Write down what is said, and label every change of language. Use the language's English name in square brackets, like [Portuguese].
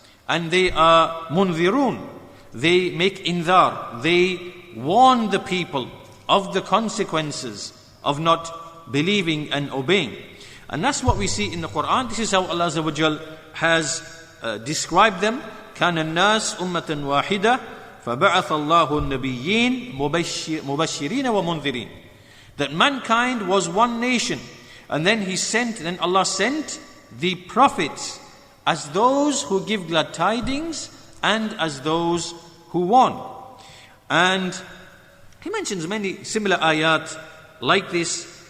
[English] And they are munzirun, they make indhar, they warn the people of the consequences of not believing and obeying. And that's what we see in the Quran. This is how Allah Azza wa Jal has described them. [Arabic] كان الناس أمة واحدة فبعث الله النبيين مبشرين ومنذرين. [English] That mankind was one nation, and then Allah sent the prophets as those who give glad tidings and as those who warn. And he mentions many similar ayat like this.